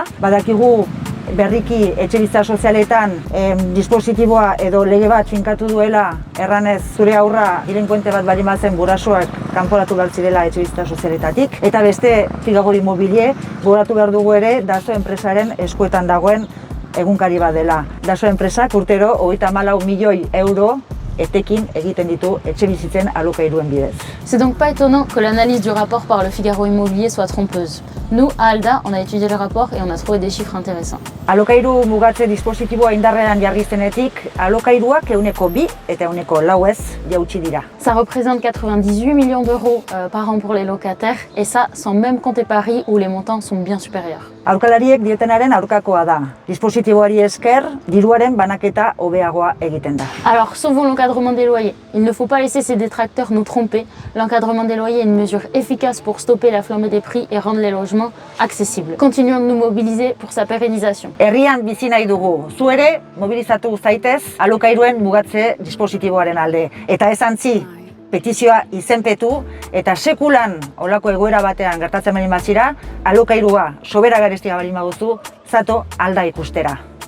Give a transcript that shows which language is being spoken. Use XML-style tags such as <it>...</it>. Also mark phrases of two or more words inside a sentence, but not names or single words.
<eu>Badakigu berriki etxebizitza sozialetan dispositiboa edo lege bat finkatu duela erranez zure aurra delinkuente bat baldin bazen gurasoak kanporatu behar zirela etxebizitza sozialetatik. Eta beste Figaro Immobilier gogoratu behar dugu ere Daso enpresaren eskuetan dagoen egunkari bat dela. Daso enpresak urtero 34 milioi euro etekin egiten ditu etxebizitzen alokairuen bidez.</eu> <fr>C'est donc pas étonnant que l'analyse du rapport par le Figaro Immobilier soit trompeuse. Nous, à ALDA, on a étudié le rapport et on a trouvé des chiffres intéressants.</fr> <eu>Alokairu mugatze dispositiboa indarrean jarri zenetik, alokairuak 2% eta 4% jautsi dira.</eu> <fr>Ça représente 98 millions d'euros par an pour les locataires et ça sans même compter Paris où les montants sont bien supérieurs.</fr> <eu>Aurkalariek dietenaren aurkakoa da. Dispositiboari esker, diruaren banaketa hobeagoa egiten da.</eu> <fr>Alors, sauvons l'encadrement des loyers. Il ne faut pas laisser ces détracteurs nous tromper. L'encadrement des loyers est une mesure efficace pour stopper la flambée des prix et rendre les logements accessibles. Continuons de nous mobiliser pour sa pérennisation.</fr> <eu>Herrian bizi nahi dugu. Zu ere, mobilizatu zaitez alokairuen mugatze dispositiboaren alde. Eta ez antzi, petizioa izenpetu eta sekulan olako egoera batean gertatzen baldin bazira, alokairua sobera garestia baldin baduzu, zato ALDA ikustera.</eu>